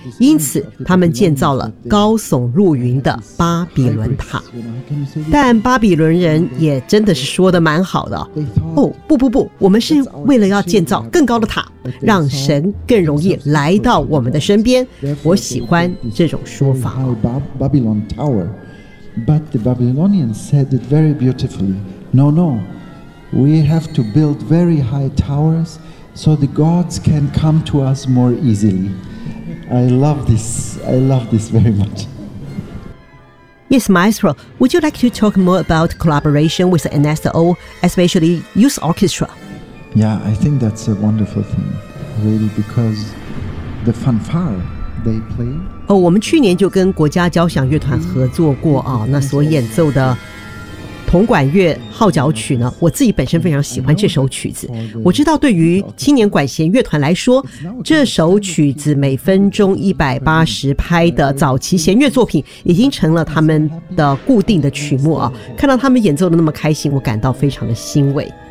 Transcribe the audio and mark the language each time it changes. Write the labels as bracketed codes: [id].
[zh] 因此他们建造了高耸入云的巴比伦塔，但巴比伦人也真的是说的蛮好的哦，不不不，我们是为了要建造更高的塔，让神更容易来到我们的身边。我喜欢这种说法。 [en] Babylon Tower, but the Babylonians said it very beautifully. No, no, we have to build very high towers so the gods can come to us more easily. I love this. I love this very much. Yes, Maestro, would you like to talk more about collaboration with NSO, especially youth orchestra? Yeah, I think that's a wonderful thing, really, because the fanfare they play. [zh] Oh, 我们去年就跟国家交响乐团合作过啊，那所演奏的铜管乐号角曲呢，我自己本身非常喜欢这首曲子。我知道对于青年管弦乐团来说，这首曲子每分钟180拍的早期弦乐作品已经成了他们的固定的曲目啊。看到他们演奏的那么开心，我感到非常的欣慰。